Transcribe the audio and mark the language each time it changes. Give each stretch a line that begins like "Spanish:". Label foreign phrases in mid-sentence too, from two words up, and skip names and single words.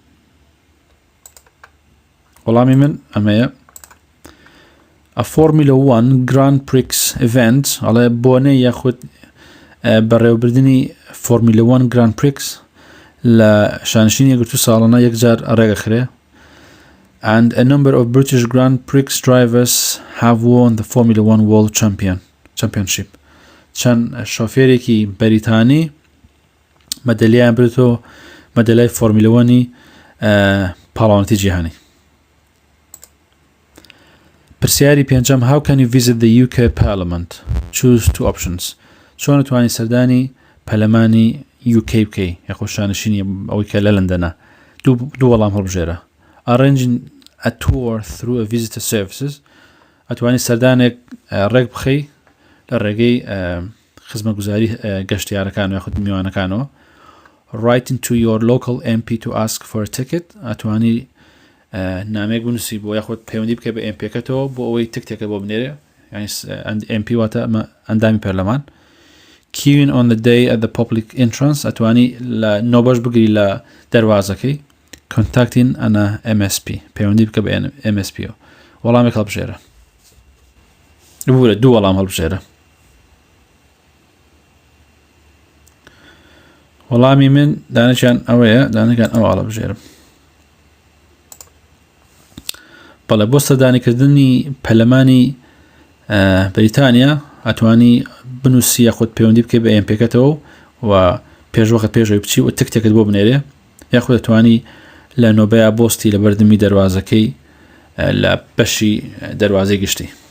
Central Kurdish: وەڵامی من ئەمەیە.
English: A Formula 1 Grand Prix event
Central Kurdish: ئەڵێ بۆنەی یاخود بەڕێوەبردننی فۆرمیلە 1 Grand Prix لە شانشینی یەکگرتوو ساڵانە 1 جار ڕێگەخرێ.
English: And a number of British Grand Prix drivers have won the Formula 1 World Championship.
Central Kurdish: چەند شۆفێرێکی بەریتانی مەدەلیایان برێتەوە مەدەلای فۆرمیلە 1 پاڵەوانەتی جیهانی. پرسیاری پێنجەم
English: How can you visit the UK Parliament? Choose two options.
Central Kurdish: چۆن دەتوانی سەردانی پەرلەمانی UK بکەی یاخۆ شانشینی ئەوەی کە لە لەندەنە دوو وەڵام هەڵبژێرە
English: Arranging a tour through a visitor services
Central Kurdish: ئەتوانی سەردانێک ڕێک بخەی لە ڕێگەی خزمەتگوزاری گەشتیارەکان یاخود میوانەکانەوە
English: Writing to your local MP to ask for a ticket
Central Kurdish: ئەتوانی نامێک بنووسی بۆ یاخود پەیوەندی بکە بە MPەکەتەوە بۆ ئەوەی تکتێکە بۆ بنێرێ یعنی MP واتە ئەندامی پەرلەمان
English: Queuing on the day at the public entrance
Central Kurdish: ئەتوانی لە نۆبەش بگری لە دەروازەکەی
English: Contacting an MSP
Central Kurdish: پەیوەندی بکە بە MSP وەڵامێک هەڵبژێرە بورە دوو وەڵام هەڵبژێرە وەڵامی من دانەشیان ئەوەیە دانەکان ئەوە هەڵبژێرم بەڵێ بۆ سەردانیکردنی پەرلەمانی بەریتانیا ئەتوانی بنووسی یاخود پەیوەندی بکەی بە MPەکەتەوە و پێشوەخت پێشەوەی بچی و تکتێکت بۆ بنێرێ یاخود دەتوانی لە نۆبەیە بۆستی لە بەردەمی دەروازەکەی لە بەشی دەروازەی گشتی